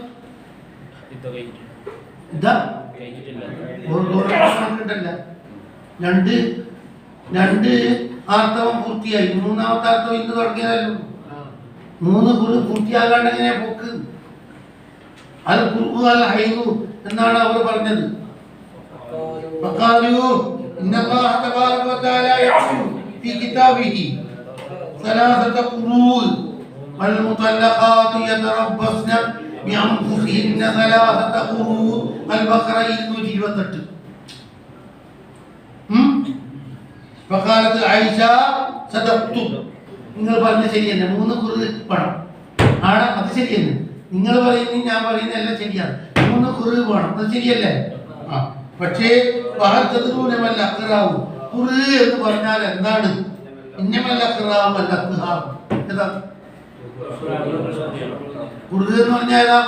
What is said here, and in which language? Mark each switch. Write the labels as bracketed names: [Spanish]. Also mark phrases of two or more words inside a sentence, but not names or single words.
[Malayalam] രണ്ട് ആർത്തവം പൂർത്തിയായി, മൂന്നാമത്തെ ആർത്തവം ഇന്ന് തുടങ്ങിയതല്ലോ. 3 കുറി പൂർത്തിയാകാണ്ട് എങ്ങനെ പോക്ക്? അത് [Arabic] قروء الحيض [Malayalam] എന്നാണ് അവർ പറഞ്ഞത്. [Arabic] إن الله تبارك وتعالى يقول في كتابه 3 قروء والمطلقات يتربصن بأنفسهن 3 قروء. البقرة 228. فقالت عائشة صدقت. [Malayalam] നിങ്ങൾ പറഞ്ഞ ശരി തന്നെ, 3 കുറി വേണം ആണ്. അത് ശരി തന്നെ, നിങ്ങൾ പറയുന്നത് ഞാൻ പറയുന്നത് എല്ലാം ശരിയാണ്. 3 കുറി വേണം, അത് ശരിയല്ലേ? ആ പക്ഷേ എന്ന് പറഞ്ഞാൽ എന്താണ്? എന്ന് പറഞ്ഞാൽ ഏതാ?